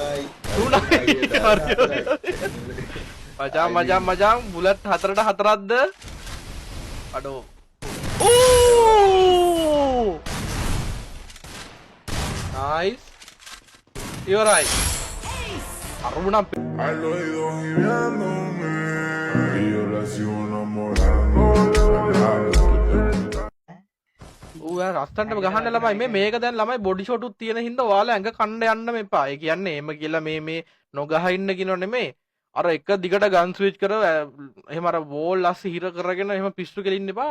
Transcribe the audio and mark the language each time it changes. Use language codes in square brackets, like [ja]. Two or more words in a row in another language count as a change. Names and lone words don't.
[si] මචං බුලට් 4ට 4ක්ද අඩෝ නයිස් ඉවරයි අරුණම් [es] Al oído guiándome y yo la sigo enamorando. [si] ඌ රස්තන්ටම ගහන්න ළමයි මේක දැන් ළමයි [en] body shot [si] උත් තියෙන හින්දා ඔයාලා ඇඟ කන්න යන්න මෙපා. ඒ කියන්නේ එහෙම කියලා මේ නොගහ ඉන්න කියනෝ නෙමෙයි. අර එක දිගට [en] gun switch [si] කර එහෙම අර වෝල් අස්ස හිර කරගෙන එහෙම පිස්සු කෙලින්න එපා.